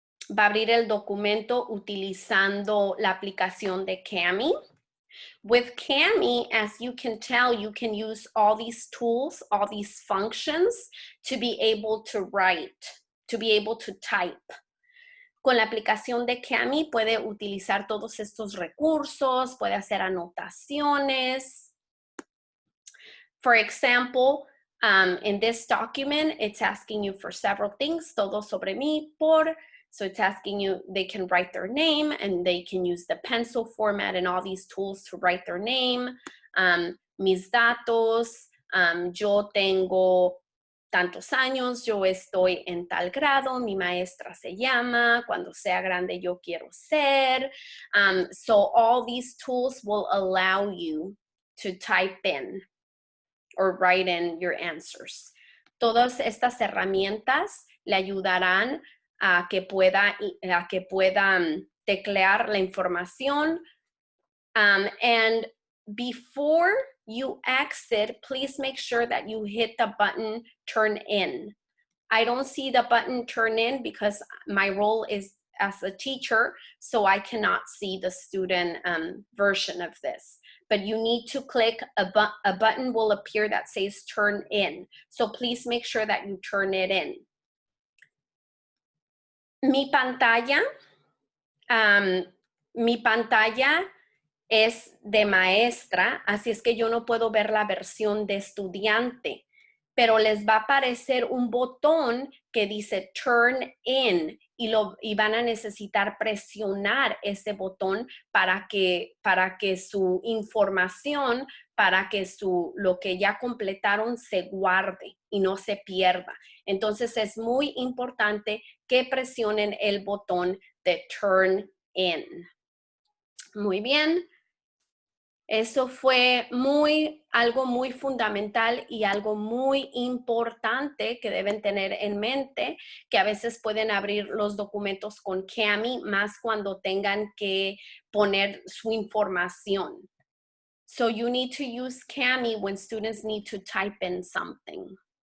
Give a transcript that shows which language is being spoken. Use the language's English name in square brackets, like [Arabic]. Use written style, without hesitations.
[Spanish] Va a abrir el documento utilizando la aplicación de Cami. [English] With Cami, as you can tell, you can use all these tools, all these functions to be able to write, to be able to type. [Spanish] Con la aplicación de Cami puede utilizar todos estos recursos, puede hacer anotaciones. [English] For example, in this document, it's asking you for several things, [Spanish] todo sobre mí, por. [English] So it's asking you, they can write their name and they can use the pencil format and all these tools to write their name. [Spanish] Mis datos, yo tengo tantos años, yo estoy en tal grado, mi maestra se llama, cuando sea grande yo quiero ser. [English] So all these tools will allow you to type in or write in your answers. [Spanish] Todas estas herramientas le ayudarán a que pueda teclear la información. [English] And before you exit, please make sure that you hit the button turn in. I don't see the button turn in because my role is as a teacher, so I cannot see the student version of this. But you need to click, a button will appear that says turn in. So please make sure that you turn it in. [Spanish] Mi pantalla es de maestra, así es que yo no puedo ver la versión de estudiante, pero les va a aparecer un botón que dice Turn In y van a necesitar presionar ese botón para que su información, para que lo que ya completaron se guarde y no se pierda. Entonces es muy importante que presionen el botón de Turn In. Muy bien. Eso fue algo muy fundamental y algo muy importante que deben tener en mente, que a veces pueden abrir los documentos con Cami, más cuando tengan que poner su información. [English] So you need to use Cami when students need to type in something.